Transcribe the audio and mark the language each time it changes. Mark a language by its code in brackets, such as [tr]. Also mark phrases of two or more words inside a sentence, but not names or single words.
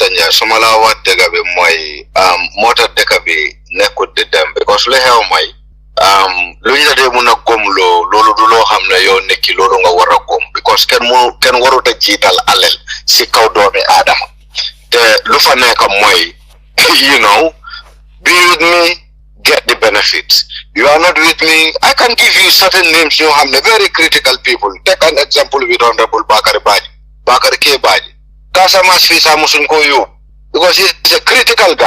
[wo] Ndiaye su ma laa wax dëgg bi mooy moo tax dëkk bi nekkut di dem because lu xew mooy luñ la dee mun a gëm loolu du loo xam ne yow nekki loolu nga war a gëm because kenn warut a jiital alal si kaw doomi aadama te lu fa nekk mooy [en] be with me, get the benefits. You are not with me, I can give you certain names, very critical people. Take an example with Honorable Bakari K. Baji. Kasamas Fisa Musunkoyo, because he is a critical guy.